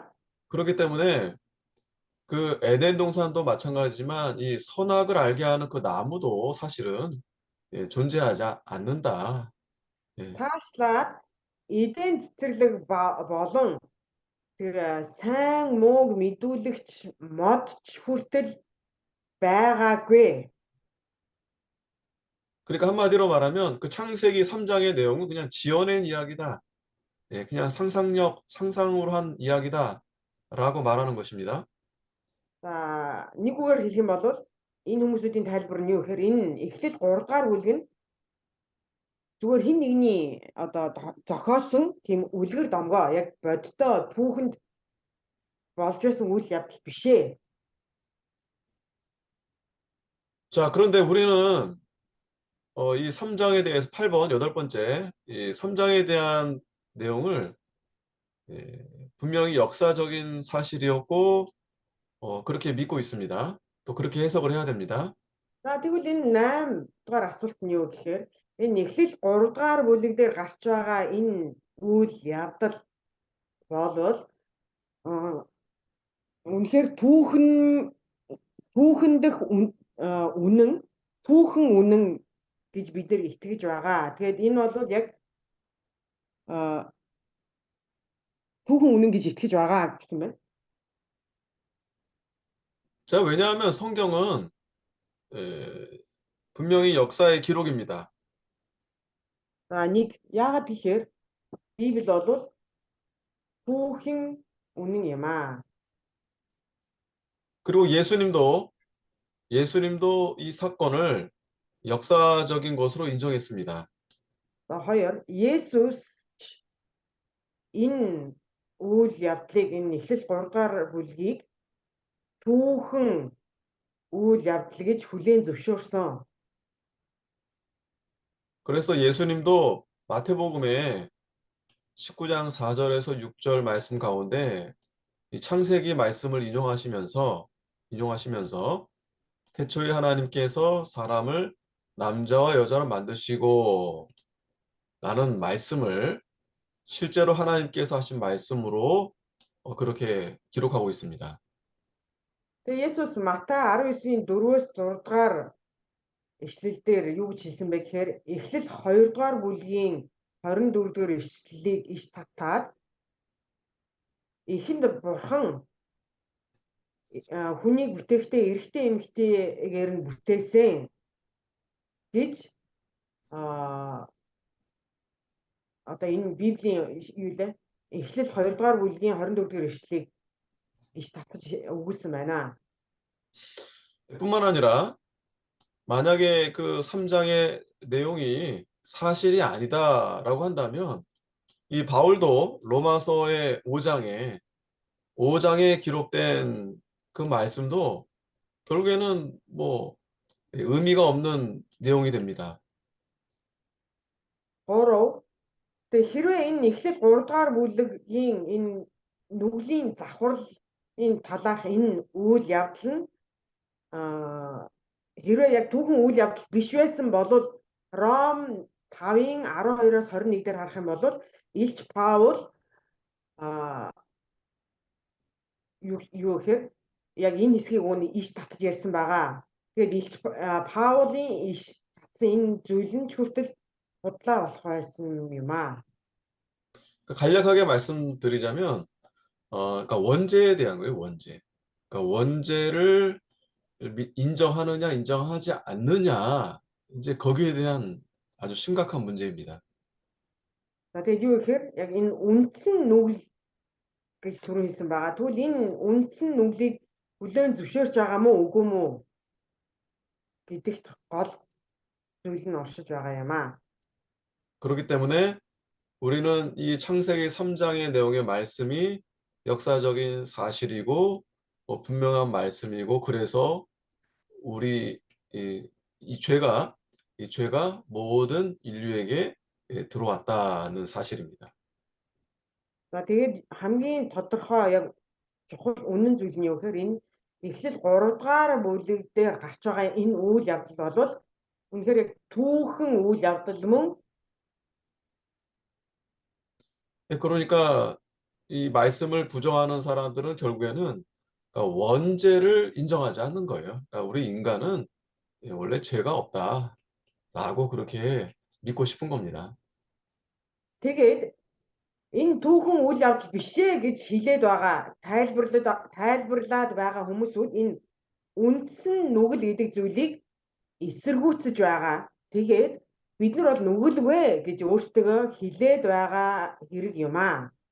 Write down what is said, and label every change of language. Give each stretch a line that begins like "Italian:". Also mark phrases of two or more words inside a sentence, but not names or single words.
Korean: 그렇기 때문에 그 에덴 동산도 마찬가지지만 이 선악을 알게 하는 그 나무도 사실은 존재하지 않는다.
Mongolian: Цаашлаад эден цэцэрлэг болон тэр сайн мууг мэдүүлэгч модч хүртэл байгаагүй.
Korean: 그러니까 한마디로 말하면 그 창세기 3장의 내용은 그냥 지어낸 이야기다. 그냥 상상으로 한 이야기다라고 말하는 것입니다.
Mongolian: За нэгүгээр хэлэх юм бол энэ хүмүүсүүдийн тайлбар нь юу гэхээр энэ эхлэл 3 дугаар бүлэг нь зүгээр хин нэгний одоо зохиосон тийм үлгэр домгоо яг бодтой түүхэнд болж байсан үйл явдал биш ээ.
Korean: 자, 그런데 우리는 이 3장에 대해서 8번, 8번째 이 3장에 대한 내용을 분명히 역사적인 사실이었고 그렇게 믿고 있습니다. 또 그렇게 해석을 해야 됩니다.
Mongolian: За тэгвэл энэ 8 дугаар асуулт нь юу гэхээр энэ эхлэл 3 дугаар бүлэг дээр гарч байгаа энэ үйл явдал болвол үнэхээр түүхэндх түүхэн үнэн гэж бид нар итгэж байгаа. Тэгээд энэ бол яг түүхэн үнэн гэж итгэж байгаа гэсэн байна.
Korean: 자, 왜냐하면 성경은 분명히 역사의 기록입니다.
Mongolian: За нэг яагаад гэхээр Библи бол түүхэн үнэн юм аа.
Korean: 그리고 예수님도 이 사건을 역사적인 것으로 인정했습니다.
Mongolian: За хоёр Есүс энэ үйл явдлыг энэ Эхлэл 3 дугаар бүлгийг түүхэн үйл явдал гэж хүлээн зөвшөөрсөн.
Korean: 그래서 예수님도 마태복음에 19장 4절에서 6절 말씀 가운데 이 창세기 말씀을 인용하시면서 태초에 하나님께서 사람을 남자와 여자로 만드시고 라는 말씀을 실제로 하나님께서 하신 말씀으로 그렇게 기록하고 있습니다.
Mongolian: Тэгээ Есүс Матай 19-ийн 4-өөс 6 дугаар ишлэлдэр юу гэж хэлсэн бэ гэхээр Эхлэл 2 дугаар бүлгийн 24 дугаар ишлэлийг иш татаад эхэнд бурхан хүнийг бүтээхдээ эрэгтэй эмэгтэйгээр нь бүтээсэн гэж одоо энэ Библийн юу лээ Эхлэл 2 дугаар бүлгийн 24 дугаар ишлэлийг иш татаж өгүүлсэн байна.
Korean: 뿐만 아니라 만약에 그 3장의 내용이 사실이 아니다라고 한다면 이 바울도 로마서의 5장에 기록된 그 말씀도 결국에는 뭐 의미가 없는 내용이 됩니다. 3.
Mongolian: Тэгээ хэрвээ энэ Эхлэл 3 дугаар бүлгийн энэ нүглийн давхарлын талаарх энэ үйл явдал нь хэрвээ яг түүхэн үйл явдал биш байсан бол Ром 5-ын 12-оос 21 дээр харах юм бол Илч Паул юу гэхээр яг энэ хэсгийг ууны иш татж ярьсан байгаа. Тэгээд Илч Паулын иш татсан энэ зүйл нь хүртэл худлаа болох байсан юм аа.
Korean: 간략하게 말씀드리자면 그러니까 원죄에 대한 거예요, 원죄. 그러니까 원죄를 인정하느냐, 인정하지 않느냐, 이제 거기에 대한 아주 심각한 문제입니다.
Mongolian: За тэгээд юу гэхээр яг энэ үндсэн нүгэл гэж түрүү хэлсэн байгаа. Тэгвэл энэ үндсэн нүглийг хүлээн зөвшөөрч байгаа мó үгүй мó гэдэгт гол зүйл нь оршиж байгаа юм аа.
Korean: 그렇기 때문에 우리는 이 창세기 3장의 내용의 말씀이 역사적인 사실이고 분명한 말씀이고 그래서 우리 이 죄가 모든 인류에게 들어왔다는 사실입니다.
Mongolian: За тэгээд хамгийн тодорхой яг чухал үнэн зүйл нь юу гэхээр энэ Эхлэл 3 дугаар бүлэг дээр гарч байгаа энэ үйл явдал бол үнэхээр яг түүхэн үйл явдал мөн.
Korean: 그러니까 이 말씀을 부정하는 사람들은 결국에는 그러니까 원죄를 인정하지 않는 거예요. 그러니까 우리 인간은 원래 죄가 없다라고 그렇게 믿고 싶은 겁니다.
Mongolian: Тэгээд энэ түүхэн үйл явдал биш ээ гэж хэлээд байгаа тайлбарлаад байгаа хүмүүсүүд энэ үндсэн нүгэл гэдэг зүйлийг эсэргүүцэж байгаа. Тэгээд бид нар бол нүгэлгүй гэж өөртөө хэлээд байгаа хэрэг юм аа.